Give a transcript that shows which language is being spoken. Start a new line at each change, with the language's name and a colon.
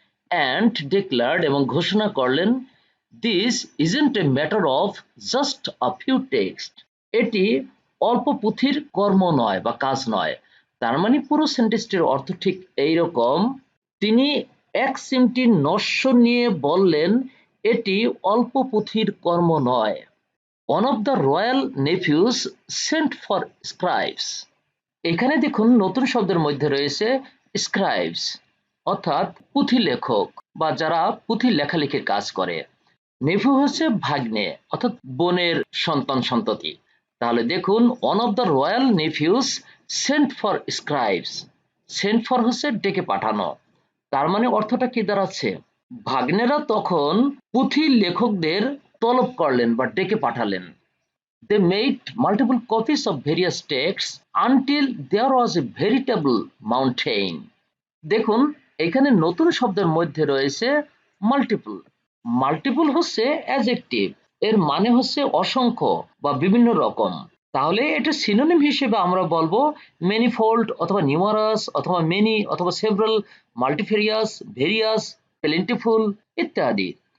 English: and declared,
Bangla: এবং ঘোষণা করলেন,
English: this isn't a matter of just a few texts,
Bangla: এটি অল্প পুঁথির কর্ম নয় বা কাজ নয়। তার মানে পুরো সেন্টেন্সটির অর্থ ঠিক এইরকম: তিনি এক চিমটি নস্য নিয়ে বললেন, এটি অল্প পুঁথির কর্ম নয়।
English: One of the royal nephews sent for scribes.
Bangla: এখানে দেখুন নতুন শব্দের মধ্যে রয়েছে স্ক্রাইবস, অর্থাৎ পুঁথি লেখক বা যারা পুঁথি লেখালেখির কাজ করে। নেফু হচ্ছে ভাগ্নে, অর্থাৎ বোনের সন্তান সন্ততি। তাহলে দেখুন,
English: One of the royal nephews sent for scribes.
Bangla: Saint for হচ্ছে ডেকে পাঠানো। তার মানে অর্থটা কি দাঁড়াচ্ছে? ভাগ্নেরা তখন পুঁথি লেখকদের তলব করলেন বা ডেকে পাঠালেন।
English: They made multiple copies of various texts until there was a veritable mountain.
Bangla: দেখুন, এখানে নতুন শব্দের মধ্যে রয়েছে মাল্টিপল। মাল্টিপল হচ্ছে অ্যাডজেক্টিভ, এর মানে হচ্ছে অসংখ্য বা বিভিন্ন রকম। তাহলে এটা সিনোনিম হিসেবে আমরা বলবো ম্যানিফোল্ড অথবা নিউমারাস অথবা মেনি অথবা সেভারাল, মাল্টিফেরিয়াস, ভেরিয়াস, প্লেন্টিফুল ইত্যাদি।